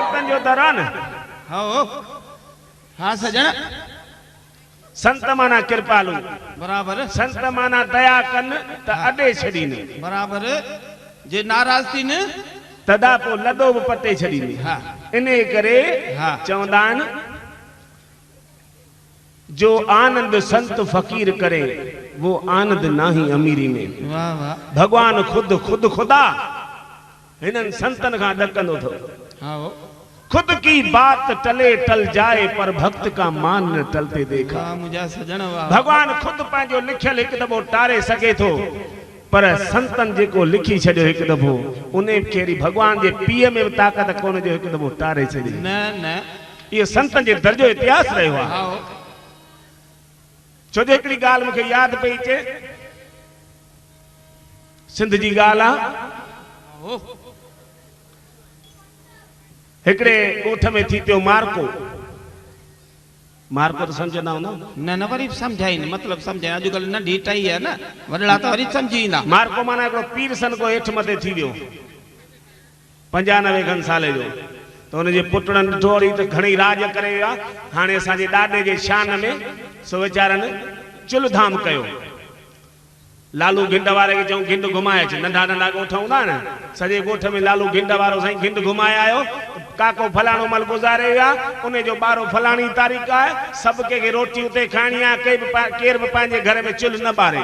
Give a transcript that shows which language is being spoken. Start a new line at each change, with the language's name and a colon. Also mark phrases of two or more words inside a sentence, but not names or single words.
Sindhi: जो दर आहे न हाँ हाँ सजन संत माना कृपालु बराबर संत माना दया कन त अडे छडीन बराबर जे नाराज थी न तदा पो लदो बि पटे छडीन हाँ इने करे हाँ चवंदा आहिनि
Hindi: जो आनंद संत फकीर करे वो आनंद नाही अमीरी में वाह वाह
Sindhi: भगवान खुद खुदा हिनन संतन का ॾकंदो थो हाँ
Hindi: खुद की बात टले टल जाए पर भक्त का मान न टलते देखा
Sindhi: वाह मुझा सजन वाह भगवान खुद पंहिंजो लिखियल हिकु दफ़ो टारे सघे थो पर संतन जेको लिखी छॾियो हिकु दफ़ो उन खे भगवान जे पीउ में बि ताक़त कोन जो हिकु दफ़ो टारे छॾे न न इहो संतन जे दर्जो इतिहास रहियो आहे हाँ छो जो हिकिड़ी ॻाल्हि मूंखे यादि पई अचे सिंध जी ॻाल्हि आहे हिकिड़े ॻोठ में थी पियो मार्को मार्को तो समझंदा हूंदा न न वरी समझाई मतलब समझाई अॼुकल्ह नंढी टई है ना वॾड़ा तो वरी समझींदा मार्को माना हिकिड़ो पीर सन को हेठि मथे थी वियो 95 खनि साले जो तो उनजे पुटड़नि ॾिठो वरी त घणेई राज करे विया हाणे असांजे ॾाॾे जे शान में सो वीचारनि चुल्ह धाम कयो लालू गिंड वारे खे चऊं गिंड घुमाए अच नंढा नंढा ॻोठ हूंदा न सॼे ॻोठ में लालू गिंड वारो साईं गिंड घुमाए आयो काको फलाणो मल गुज़ारे विया उन जो ॿारो फलाणी तारीख़ आहे सभु कंहिंखे रोटी उते खाइणी आहे केर बि पंहिंजे घर में चुल्ह न ॿारे